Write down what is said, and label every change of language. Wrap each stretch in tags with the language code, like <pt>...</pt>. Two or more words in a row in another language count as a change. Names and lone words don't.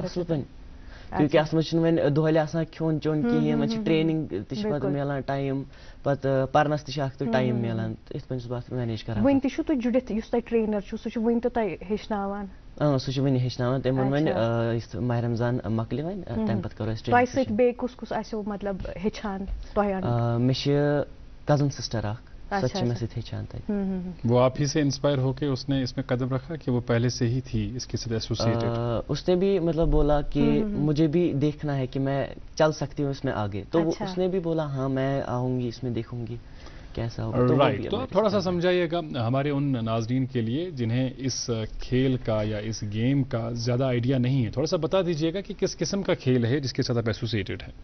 <ks>اصل پٲٹھۍ, کیونکہ اتھ منٛز چھُنہٕ وۄنۍ دۄہلہِ آسان کھیوٚن چیوٚن کِہیٖنۍ, وۄنۍ چھِ ٹریننگ تہِ چھِ پتہٕ مِلان ٹایم, پتہٕ پرنس تہِ چھِ اکھ تہٕ ٹایم مِلان, تہٕ یِتھ پٲٹھۍ چھُس بہٕ اتھ مینیج کران. وُنہِ تہِ چھُو تُہۍ جُڑِتھ, یُس تۄہہِ ٹرینر چھُ سُہ چھُ وُنہِ تہِ تۄہہِ ہیٚچھناوان سُہ چھُ وٕنہِ ہیٚچھناوان تٔمۍ ووٚن وۄنۍ یُس ماہِ رمضان مۄکلہِ وۄنۍ تَمہِ پَتہٕ کَرو أسۍ تۄہہِ سۭتۍ بیٚیہِ کُس کُس آسیو مطلب ہیٚچھان تۄہہِ؟ مےٚ چھِ</ks> <en>cousin sister</en> <ks>اکھ سۄ چھِ مےٚ سۭتۍ ہیٚچھان تَتہِ.</ks> <ur>وہ آپ ہی سے انسپائر ہو کے اس نے اس میں قدم رکھا کہ وہ پہلے سے ہی تھی اس کے ساتھ ایسوسیٹڈ؟ اس نے بھی مطلب بولا کہ مجھے بھی دیکھنا ہے کہ میں چل سکتی ہوں اس میں آگے, تو اس نے بھی بولا ہاں میں آؤں گی اس میں, دیکھوں گی کیسا ہوگا. رائٹ, تو آپ تھوڑا سا سمجھائیے گا ہمارے ان ناظرین کے لیے جنہیں اس کھیل کا یا اس گیم کا زیادہ آئیڈیا نہیں ہے, تھوڑا سا بتا دیجیے گا کہ کس قسم کا کھیل ہے جس کے ساتھ آپ ایسوسیٹڈ ہیں.</ur>